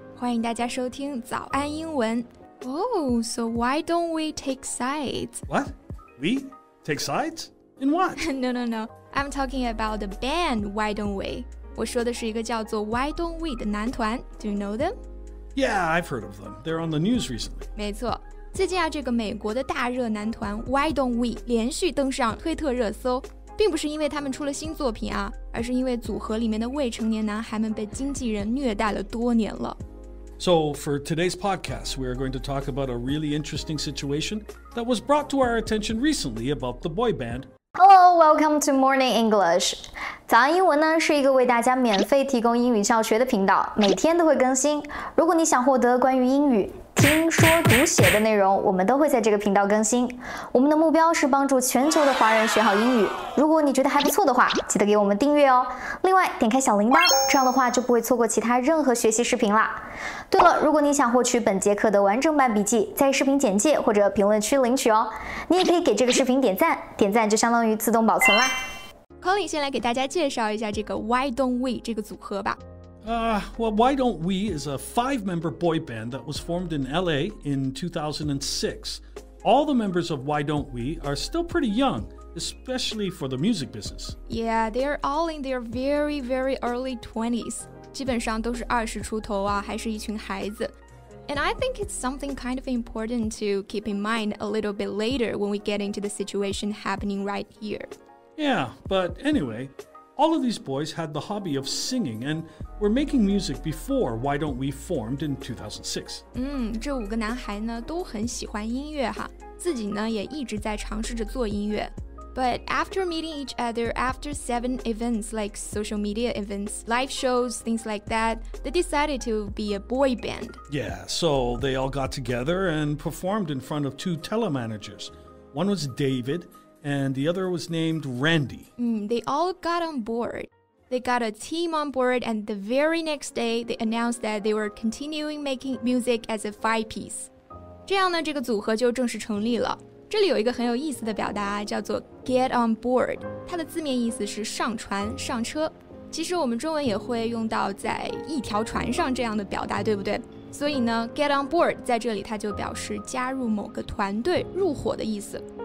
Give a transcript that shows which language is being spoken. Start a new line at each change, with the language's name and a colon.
Chinese: 欢迎大家收听早安英文。
English: Oh, so why don't we take sides? What? We? Take sides? In what? No. I'm talking about the band Why Don't We.
Chinese: 我说的是一个叫做 Why Don't We 的男团。
English: Do you know them? Yeah, I've heard of them. They're on the news recently.
Chinese: 没错，最近这个美国的大热男团 Why Don't We 连续登上推特热搜。并不是因为他们出了新作品啊，而是因为组合里面的未成年男孩们被经纪人虐待了多年了。
English: So for today's podcast, we are going to talk about a really interesting situation that was brought to our attention recently about the boy band. Hello, welcome to Morning English.
Chinese: 早安英文呢是一个为大家免费提供英语教学的频道，每天都会更新。如果你想获得关于英语听说读写的内容，我们都会在这个频道更新。我们的目标是帮助全球的华人学好英语。如果你觉得还不错的话，记得给我们订阅哦。另外，点开小铃铛，这样的话就不会错过其他任何学习视频啦。对了，如果你想获取本节课的完整版笔记，在视频简介或者评论区领取哦。你也可以给这个视频点赞，点赞就相当于自动保存啦。 Colin 先来给大家介绍一下这个 Why Don't We 这个组合吧。
English: Well, Why Don't We is a 5-member boy band that was formed in LA in 2006. All the members of Why Don't We are still pretty young, especially for the music business. Yeah, they're all in their very, very early 20s.
Chinese: 基本上都是20出头啊，还是一群孩子。
English: And I think it's something kind of important to keep in mind a little bit later when we get into the situation happening right here. Yeah, but anyway, all of these boys had the hobby of singing and were making music before Why Don't We formed in 2006.
Chinese: 这5个男孩呢都很喜欢音乐哈，自己呢也一直在尝试着做音乐。
English: But after meeting each other after 7 events like social media events, live shows, things like that, they decided to be a boy band. Yeah, so they all got together and performed in front of 2 telemanagers. One was David, and the other was named Randy. They all got on board. They got a team on board, and the very next day, they announced that they were continuing making music as a 5-piece.
Chinese: 这样呢，这个组合就正式成立了。这里有一个很有意思的表达，叫做
English: get on board，
Chinese: 它的字面意思是上船、上车。其实我们中文也会用到在一条船上这样的表达，对不对？所以呢
English: get on board
Chinese: 在这里它就表示加入某个团队、入伙的意思。